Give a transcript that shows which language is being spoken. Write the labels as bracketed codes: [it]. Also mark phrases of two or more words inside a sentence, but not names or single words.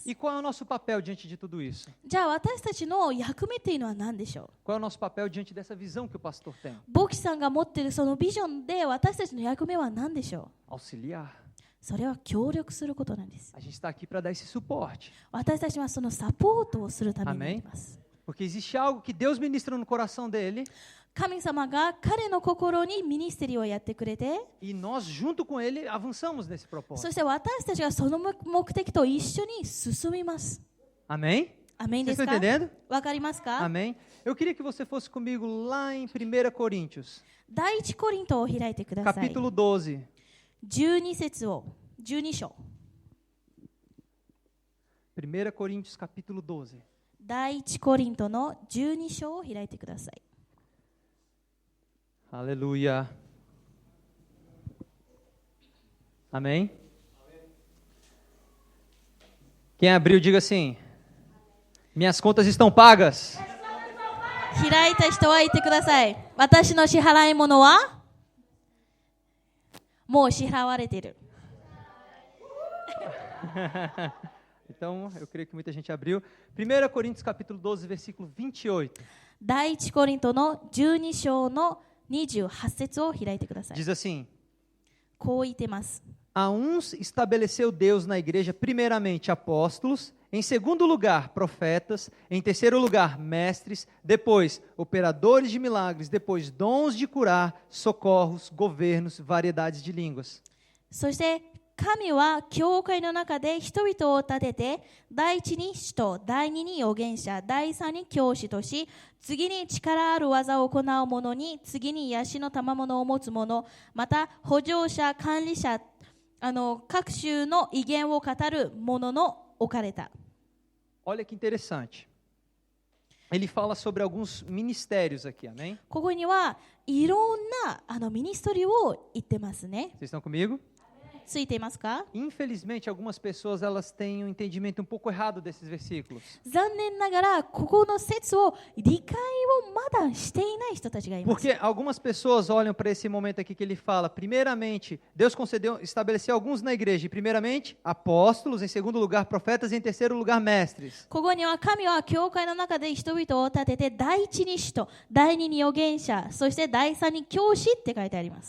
[pt] E qual é o nosso papel diante de tudo isso? [ja] じゃあ私たちの役目っていうのは何でしょう？ [pt] Qual é o nosso papel diante dessa visão que o pastor tem? [ja] 牧師さんが持っているそのビジョンで私たちの役目は何でしょう？ [pt] Auxiliar. [ja] それは協力することなんです。 [pt] A gente está aqui para dar esse suporte. [ja] 私たちはそのサポートをするためにいます。 [pt] Porque existe algo que Deus ministra no coração dele [ja] 神様が彼の心にミニステリーをやってくれて、 [pt] e nós, junto com ele, avançamos nesse [ja] そ [pt] propósito. [ja] して私たちがその目的と一緒に進みます。 [pt] Amém? [ja] アメンで [pt] Vocês [ja] す [pt] estão [ja] か？ [pt] entendendo? [ja] わかりますか？ [pt] Amém? Eu queria que você fosse comigo lá em 1 Coríntios, [ja] 第一コリントを開いてください。 [pt] capítulo 12. [ja] 12節を、12章。 [pt] 1 Coríntios, capítulo 12. [ja] 第一コリントの12章を開いてください。 [pt] Aleluia. Amém? Quem abriu, diga assim: minhas contas estão pagas. [ja] 開いた人は言ってください。私の支払い物はもう支払われている。 [pt] Então, eu creio que muita gente abriu. 1 Coríntios, capítulo 12, versículo 28. [ja] 第一コリントの12章の28節を開いてください。 [pt] Diz assim: [ja] こう言ってます。 [pt] A uns estabeleceu Deus na igreja, primeiramente, apóstolos, em segundo lugar, profetas, em terceiro lugar, mestres, depois, operadores de milagres, depois, dons de curar, socorros, governos, variedades de línguas. [ja] そして神は教会の中で人々を立てて、第一に使徒、第二に預言者、第三に教師とし、次に力ある技を行う者に、次に癒しの賜物を持つ者、また補助者、管理者、各種の威厳を語る者の置かれた。 [pt] Olha que interessante. Ele fala sobre alguns ministérios aqui, amém? [ja] ここにはいろんなミニストリーを言ってますね。 [pt] Vocês estão comigo? [ja] ついていますか？ [pt] Infelizmente, algumas pessoas elas têm um entendimento um pouco errado desses versículos. [ja] 残念ながらここの説を理解をまだしていない人たちがいます。 [pt] Porque algumas pessoas olham para esse momento aqui que ele fala, primeiramente, Deus estabeleceu alguns na igreja, e primeiramente, apóstolos, em segundo lugar, profetas, e em terceiro lugar, mestres. [ja] ここには神は教会の中で人々を立てて、第一に使徒、第二に預言者、そして第三に教師って書いてあります。